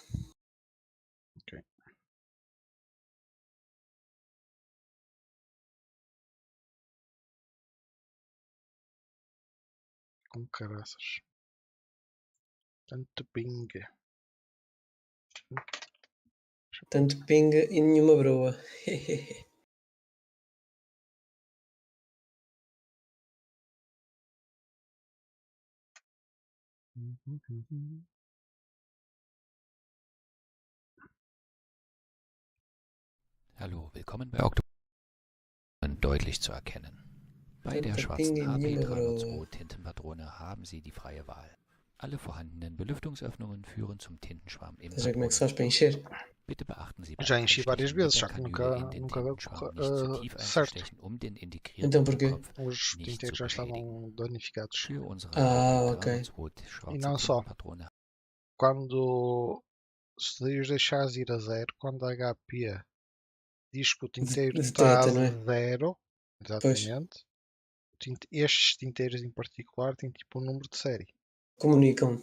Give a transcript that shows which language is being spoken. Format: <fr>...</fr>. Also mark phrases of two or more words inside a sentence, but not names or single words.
<pt>Ok. Com caraças. Tanto ping. Tanto pinga e nenhuma broa.</pt> <de>Hallo, willkommen bei Oktober. Deutlich zu erkennen. Bei der</de> <pt>Tanta</pt> <de>schwarzen</de> <pt>pinga e nenhuma broa.</pt> <de>HP302 Tintenpatrone haben Sie die freie Wahl. Alle vorhandenen Belüftungsöffnungen führen zum Tintenschwamm im</de> <pt>Estás a ver como é que se faz para</pt> <de>Patronenbündel.</de> <pt>encher?</pt> <de>Bitte beachten Sie beim</de> <pt>Já enchi várias</pt> <de>Einstechen mit</de> <pt>vezes,</pt> <de>der</de> <pt>só que</pt> <de>Kanüle in den</de> <pt>nunca deu</pt> <de>Tintenschwamm nicht zu tief</de> <pt>certo.</pt> <de>einzustechen, um den integrierten</de> <pt>Então porquê?</pt> <de>Druckkopf</de> <pt>Os</pt> <de>nicht zu</de> <pt>tinteiros já</pt> <de>beschädigen.</de> <pt>estavam danificados.</pt> <de>Für unsere</de> <pt>Ok.</pt> <de>HP302</de> <pt>E</pt> <de>schwarze</de> <pt>não só.</pt> <de>Tintenpatrone</de> <pt>Quando se os deixares ir a zero, quando a HP diz que o tinteiro está a Deteta, não é? zero, Pois. exatamente, estes tinteiros em particular têm tipo um número de série. Comunicam.</pt>